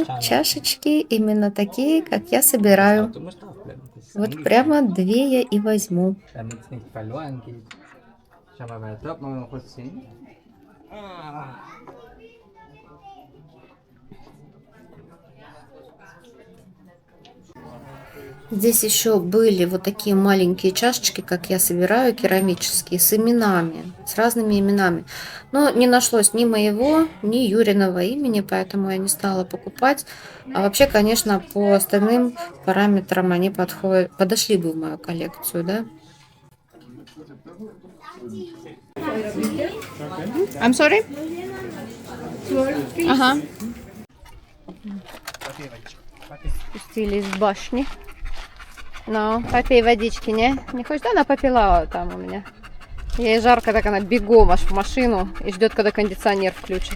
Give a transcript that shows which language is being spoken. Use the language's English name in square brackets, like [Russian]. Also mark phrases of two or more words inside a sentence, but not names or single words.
[Russian] Чашечки именно такие, как я собираю. Вот прямо 2 я и возьму. [German] Damit es nicht verloren geht. Schau mal weiter, ob wir noch was sehen. [Russian] Здесь еще были вот такие маленькие чашечки, как я собираю, керамические, с именами, с разными именами. Но не нашлось ни моего, ни Юриного имени, поэтому я не стала покупать. А вообще, конечно, по остальным параметрам они подошли бы в мою коллекцию, да? [English] I'm sorry? [Russian] Ага. Спустились с башни. Ну, попей водички, не? Не хочешь? Да, она попила там у меня. Ей жарко, так она бегом аж в машину и ждет, когда кондиционер включит.